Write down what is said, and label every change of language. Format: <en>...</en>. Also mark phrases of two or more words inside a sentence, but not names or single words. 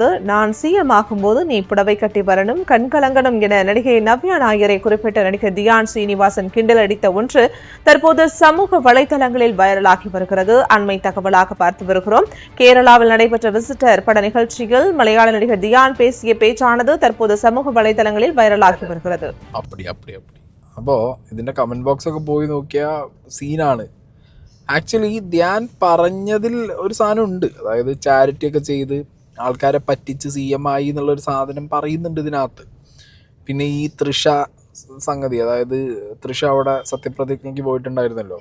<ta>நான் CM ஆகும்போது நீ புடவை கட்டி வரணும், கண்கலங்கணும் என நடிகை நவ்யா நாயரை குறிப்பிட்ட நடிகர் தியான் ஸ்ரீனிவாசன் கிண்டல் அடித்த ஒன்று தற்போது சமூக வலைதளங்களில் வைரலாகி வருகிறது. அண்மை தகவலாக பார்த்து வருகிறோம். கேரளாவில் நடைபெற்ற விசிட்டர் பட நிகழ்ச்சியில் மலையாள நடிகர் தியான் பேசிய பேச்சானது தற்போது சமூக வலைதளங்களில் வைரலாகி வருகிறது.</ta> <ml>അപ്പോൾ ഇതിൻ്റെ</ml> <en>comment box</en> <ml>പോയി നോക്കിയാൽ സീനാണ്. ആക്ച്വലി ധ്യാൻ പറഞ്ഞതിൽ ഒരു സാധനം ഉണ്ട്. അതായത് ചാരിറ്റി ഒക്കെ ചെയ്ത് ആൾക്കാരെ പറ്റിച്ച് CM ആയി എന്നുള്ളൊരു സാധനം പറയുന്നുണ്ട് ഇതിനകത്ത്. പിന്നെ ഈ തൃഷ സംഗതി, അതായത് തൃഷ അവിടെ സത്യപ്രതിജ്ഞയ്ക്ക് പോയിട്ടുണ്ടായിരുന്നല്ലോ.</ml>